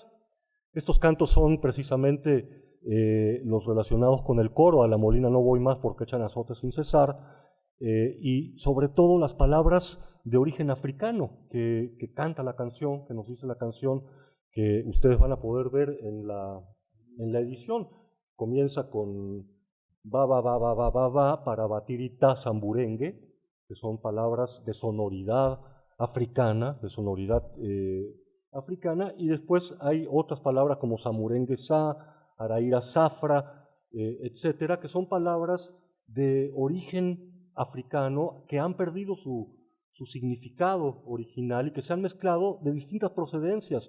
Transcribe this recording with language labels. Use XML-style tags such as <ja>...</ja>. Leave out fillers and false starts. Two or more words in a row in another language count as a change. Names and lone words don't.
<es>Estos cantos son precisamente los relacionados con el coro, a la Molina no voy más porque echan azotes sin cesar, y sobre todo las palabras de origen africano que canta la canción, que nos dice la canción, que ustedes van a poder ver en la edición. Comienza con ba, ba, ba, ba, ba, ba, ba, para batirita zamburengue, que son palabras de sonoridad africana, y después hay otras palabras como samurengue sa, araira zafra, etcétera, que son palabras de origen africano que han perdido su significado original y que se han mezclado de distintas procedencias.</es>